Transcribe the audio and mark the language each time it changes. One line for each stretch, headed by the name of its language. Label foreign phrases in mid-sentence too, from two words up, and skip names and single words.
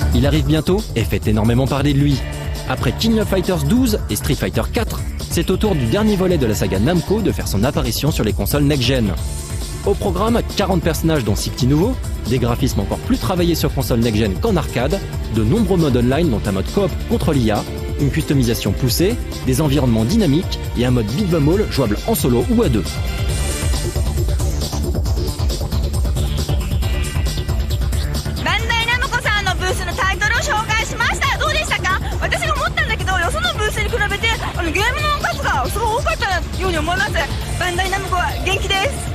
French: arrive bientôt et fait énormément parler de lui. Après King of Fighters 12 et Street Fighter 4, c'est au tour du dernier volet de la saga Namco de faire son apparition sur les consoles next-gen. Au programme, 40 personnages dont 6 petits nouveaux, des graphismes encore plus travaillés sur console next-gen qu'en arcade, de nombreux modes online dont un mode coop contre l'IA, une customisation poussée, des environnements dynamiques et un mode
English: beat 'em all
French: jouable en solo ou à deux.
Japanese: Bandai Namco さんのブースのタイトルを紹介しました。どうでしたか？私が思ったんだけど、よそのブースに比べてゲームの数がすごい多かったように思います。バンダイナムコは元気です。